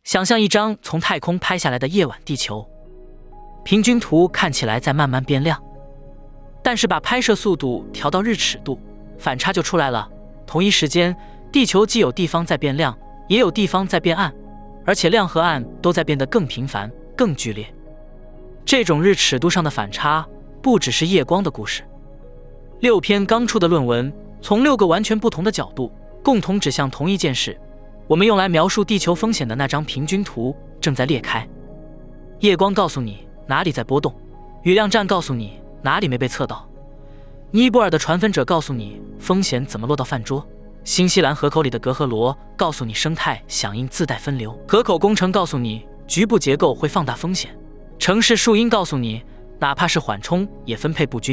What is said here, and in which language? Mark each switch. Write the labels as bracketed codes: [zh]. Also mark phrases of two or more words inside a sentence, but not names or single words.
[zh] 想象一張從太空拍下來的夜晚地球，平均圖看起来在慢慢变亮，但是把拍攝速度調到日尺度，反差就出来了。同一时間，地球既有地方在變亮，也有地方在變暗，而且亮和暗都在变得更频繁、更剧烈。這種日尺度上的反差，不只是夜光的故事。6篇剛出的論文，從6個完全不同的角度，共同指向同一件事。我們用來描述地球風險的那張平均圖正在裂開。夜光告訴你哪裡在波動，雨量站告訴你哪裡沒被測到，尼泊爾的傳粉者告訴你風險怎麼落到飯桌，新西蘭河口裡的隔閡螺告訴你生態響應自帶分流，河口工程告訴你局部結構會放大風險，城市樹蔭告訴你哪怕是緩衝也分配不均。